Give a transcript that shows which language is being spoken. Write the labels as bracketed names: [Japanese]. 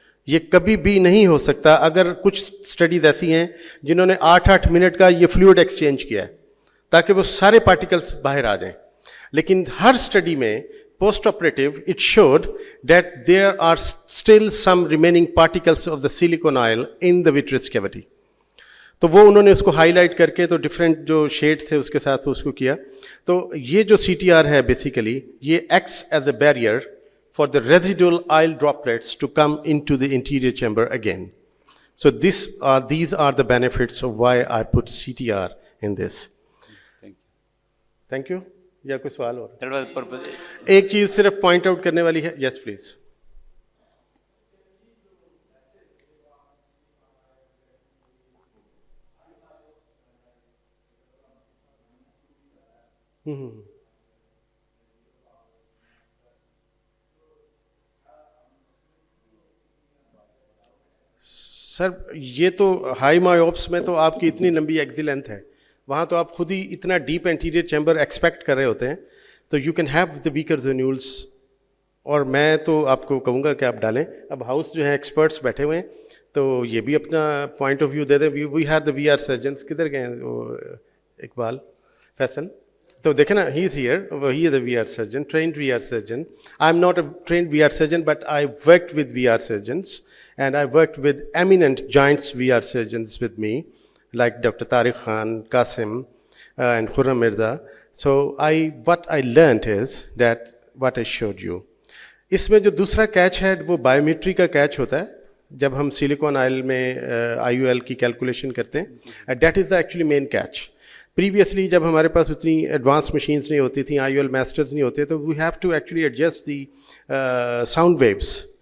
[Hindi] ये कभी भी नहीं हो सकता, अगर कुछ स्टडीज ऐसी हैं जिन्होंने 8-8 मिनट का ये फ्लूइड एक्सचेंज किया है ताकि वो सारे पार्टिकल्स बाहर आ जाएं, लेकिन हर स्टडी में post operative [English] It showed that there are still some remaining particles of the silicone oil in the vitreous cavity. [Hindi] तो वो उन्होंने उसको हाईलाइट करके तो डिफरेंट जो शेड थे उसके साथ उसको किया। तो ये जो CTR है बेसिकली ये [English] Acts as a barrier for the residual oil droplets to come into the interior chamber again. So these are the benefits of why I put CTR in this. Thank you. [Hindi] या कोई सवाल और? [English] That was the purpose. [Hindi] एक चीज सिर्फ point out करने वाली है, [English] Yes please. [Hindi] सर ये तो हाई मायोप्स में तो आपकी इतनी लंबी एक्सिल लेंथ है, वहाँ तो आप खुद ही इतना डीप एंटीरियर चैम्बर एक्सपेक्ट कर रहे होते हैं, तो [English] you can have the weaker zonules, [Hindi] और मैं तो आपको कहूँगा कि आप डालें। अब हाउस जो है एक्सपर्ट्स बैठे हुए हैं, तो ये भी अपना पॉइंट ऑफ व्यू दे दें। [English] we have the VR surgeons, [Hindi] किधर गए हैं वो [English] Iqbal Faisal, [Hindi] तो देखे ना, [English] He is here, he is a VR surgeon, trained VR surgeon. I am not a trained VR surgeon but I worked with VR surgeons and I worked with eminent giants VR surgeons with me, like Dr. Tariq Khan, Qasim, and Khurram Mirza. So what I learned is that what I showed you. [Hindi] इसमें जो दूसरा catch है वो biometry का catch होता है, जब हम सिलिकॉन ऑयल में IUL की कैलकुलेशन करते हैं, [English] that is the actually main catch. [Hindi] Previously जब हमारे पास उतनी एडवांस मशीन्स नहीं होती थी, IUL मास्टर्स नहीं होते, तो [English] we have to actually adjust the sound waves.